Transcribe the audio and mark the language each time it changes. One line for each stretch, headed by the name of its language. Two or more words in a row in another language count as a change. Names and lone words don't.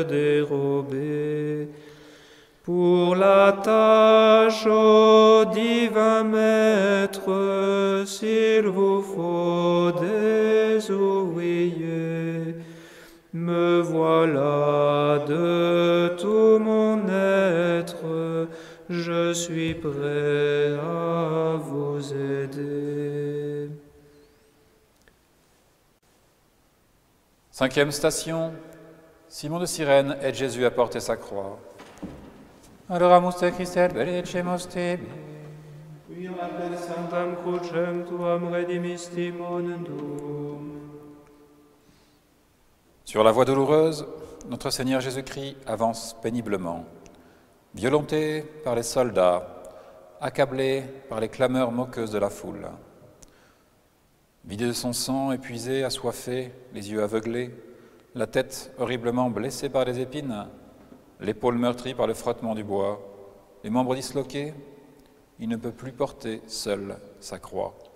French: dérober pour la tâche, ô divin Maître, s'il vous faut des ouvriers, me voilà de tout mon être, je suis prêt à vous aider. Cinquième station, Simon de Cyrène aide Jésus à porter sa croix.
Latin: adoramus te Christe, benedecemus tibi. Qui per sanctam crucem tuam redimisti mondum.
French: Sur la voie douloureuse, notre Seigneur Jésus-Christ avance péniblement, violenté par les soldats, accablé par les clameurs moqueuses de la foule. Vidé de son sang, épuisé, assoiffé, les yeux aveuglés, la tête horriblement blessée par les épines, l'épaule meurtrie par le frottement du bois, les membres disloqués, il ne peut plus porter seul sa croix.